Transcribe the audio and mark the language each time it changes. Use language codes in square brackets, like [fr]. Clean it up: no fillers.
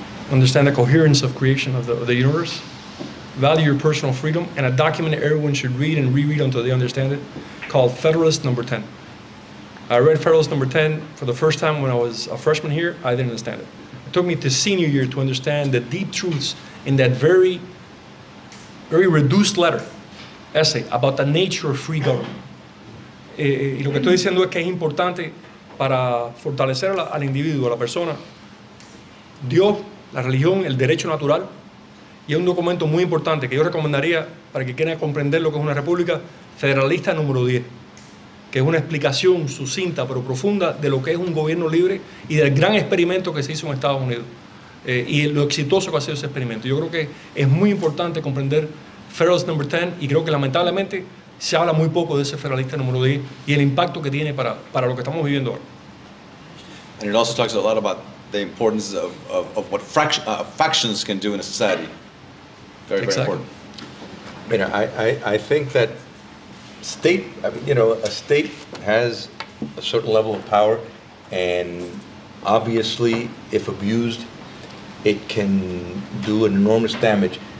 [en] Understand the coherence of creation of the universe. Value your personal freedom, and a document that everyone should read and reread until they understand it, called Federalist Number 10. I read Federalist Number 10 for the first time when I was a freshman here. I didn't understand it. It took me to senior year to understand the deep truths in that very, very reduced essay about the nature of free government. [es] Y lo que estoy diciendo es que es importante para fortalecer al individuo, a la persona, Dios, la religión, el derecho natural. Y es un documento muy importante que yo recomendaría para que quieran comprender lo que es una república, Federalista número 10, que es una explicación sucinta pero profunda de lo que es un gobierno libre y del gran experimento que se hizo en Estados Unidos y lo exitoso que ha sido ese experimento. Yo creo que es muy importante comprender Federalist Number 10 y creo que lamentablemente se habla muy poco de ese Federalista número 10 y el impacto que tiene para lo que estamos viviendo ahora. [en] And it also talks a lot about the importance of what factions can do in a society. Very, very important. I think that a state has a certain level of power, and obviously, if abused, it can do an enormous damage.